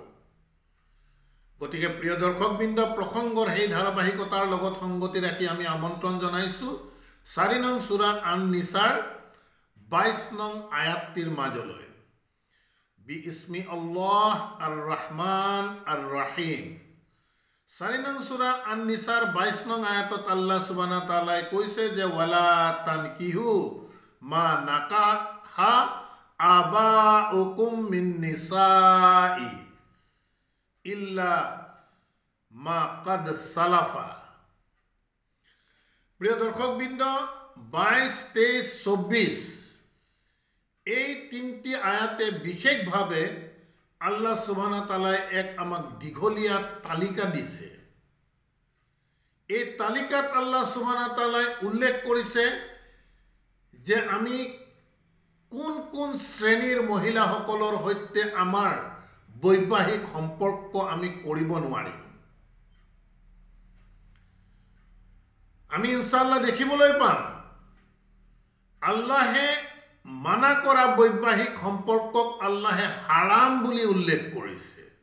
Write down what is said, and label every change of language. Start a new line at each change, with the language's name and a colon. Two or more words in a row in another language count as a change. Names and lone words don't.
Assamese: গতিকে প্ৰিয় দৰ্শকবৃন্দ, প্ৰসংগৰ সেই ধাৰাবাহিকতাৰ লগত সংগতি ৰাখি আমি আমন্ত্ৰণ জনাইছোঁ 4 নং সূৰা আন-নিছাৰ 22 নং আয়াতটিৰ মাজলৈ।
Arabic: بسم الله الرحمن الرحيم.
Assamese: 4 নং সূৰা আন-নিছাৰ 22 নং আয়াতত
Arabic: الله سبحانه وتعالى
Assamese: কৈছে যে
Arabic: ولا تنكحوا ما نكح آباؤكم من النساء إلا ما قد سلف.
Assamese: প্রিয় দর্শকবৃন্দ, 22, 23, 24 এই তিনটি আয়াতে বিশেষভাৱে
Arabic: الله سبحانه وتعالى
Assamese: এক আমাক দীঘলীয়া তালিকা দিছে। এই তালিকাত
Arabic: الله سبحانه وتعالى
Assamese: উল্লেখ কৰিছে যে আমি কোন কোন শ্ৰেণীৰ মহিলাসকলৰ সৈতে আমাৰ বৈবাহিক সম্পৰ্ক আমি কৰিব নোৱাৰিম। আমি ইনশাআল্লাহ দেখিবলৈ পাম আল্লাহে মানা কৰা বৈবাহিক সম্পৰ্কক আল্লাহে হাৰাম বুলি উল্লেখ কৰিছে।